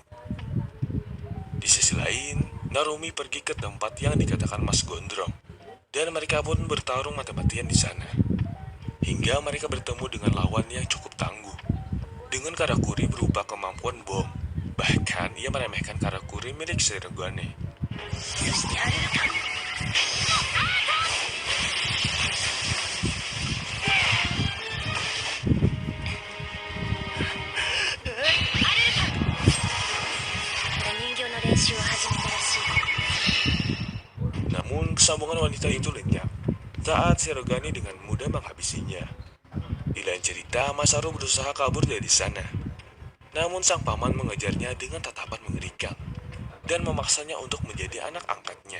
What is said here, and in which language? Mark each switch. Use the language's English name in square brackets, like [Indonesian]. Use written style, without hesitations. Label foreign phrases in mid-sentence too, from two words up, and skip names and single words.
[Indonesian] Di sisi lain, Narumi pergi ke tempat yang dikatakan Mas Gondrong, dan mereka pun bertarung mati-matian di sana. Hingga mereka bertemu dengan lawan yang cukup tangguh, dengan karakuri berupa kemampuan bom. Bahkan ia meremehkan karakuri milik Sirogane. [Japanese] そしてアルルカン 人形の練習を始めたらしい。 [Indonesian] Namun kesambungan wanita itu lenyap saat Sirogane dengan mudah menghabisinya. Di lain cerita, Masaru berusaha kabur dari sana. Namun sang paman mengejarnya dengan tatapan mengerikan dan memaksanya untuk menjadi anak angkatnya.